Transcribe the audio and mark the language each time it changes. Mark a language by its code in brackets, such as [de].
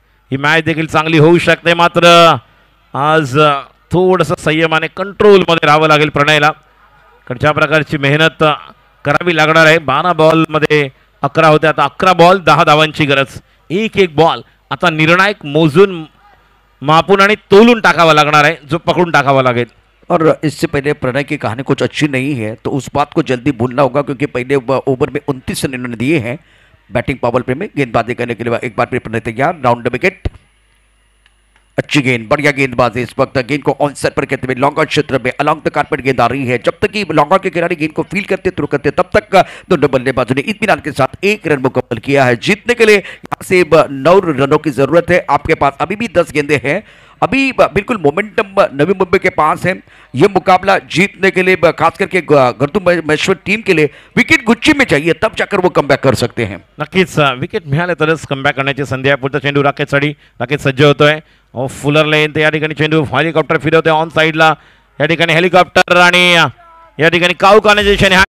[mr] ही match देखील चांगली होऊ शकते, मात्र आज थोडंसं संयमाने कंट्रोलमध्ये राहावं लागेल प्रणयला, कारण ज्या प्रकारची मेहनत करावी लागणार आहे. 12 बॉलमध्ये 11 होते, आता 11 बॉल 10 धावांची गरज. एक बॉल आता निर्णायक मोजून मापून आणि तोलून टाकावा लागणार आहे, जो पकडून टाकावा लागेल. [hi] और इससे पहले प्रणय की कहानी कुछ अच्छी नहीं है, तो उस बात को जल्दी भूलना होगा, क्योंकि पहले ओवर में 29 रन इन्होंने दिए हैं बैटिंग पावर प्ले में. गेंदबाजी करने के लिए एक बार फिर प्रणय तैयार. Round the wicket. अच्छी गेंद, बढ़िया गेंदबाजी. इस वक्त गेंद को ऑन साइड पर कहते हुए लॉन्ग आउट क्षेत्र में [en] along the carpet [hi] गेंद आ रही है. जब तक कि लॉन्ग आउट के खिलाड़ी गेंद को फील करते थ्रो करते, तब तक दोनों बल्लेबाजों ने इत्मीनान के साथ 1 रन मुकम्मल किया है. जीतने के लिए यहाँ से 9 रनों की जरूरत है. आपके पास अभी भी 10 गेंदें हैं. अभी बिल्कुल मोमेंटम नवी मुंबई के पास है. यह मुकाबला जीतने के लिए खास करके गर्दुमेश्वर टीम के लिए विकेट गुच्छी में चाहिए, तब जाकर वो कमबॅक कर सकते हैं. [mr] नक्कीच विकेट मिळाले तरच कमबॅक करण्याची संधी आहे. पुढचा चेंडू राकेशसाठी. राकेश सज्ज होतोय. फुलर लेन ते या ठिकाणी चेंडू हेलिकॉप्टर फिरवतोय ऑन साईडला. या ठिकाणी हेलिकॉप्टर आणि या ठिकाणी काऊ कॉर्नरेशन.